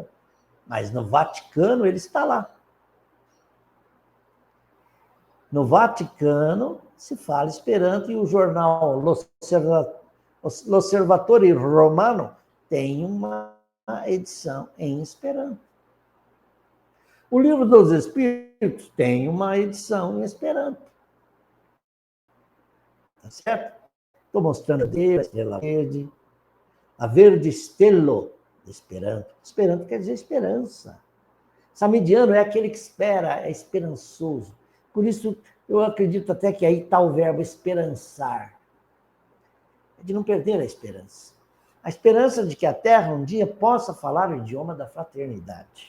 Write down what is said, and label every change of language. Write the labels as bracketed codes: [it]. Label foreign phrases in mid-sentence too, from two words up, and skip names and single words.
[pt] Mas no Vaticano ele está lá. No Vaticano se fala Esperanto e o jornal L'Osservatore Romano tem uma edição em Esperanto. O Livro dos Espíritos tem uma edição em Esperanto. Tá certo? Estou mostrando a estrela verde, a [eo] verde stelo [pt] de Esperanto. Esperanto quer dizer esperança. Samidiano é aquele que espera, é esperançoso. Por isso, eu acredito até que aí está o verbo esperançar. É de não perder a esperança. A esperança de que a Terra um dia possa falar o idioma da fraternidade.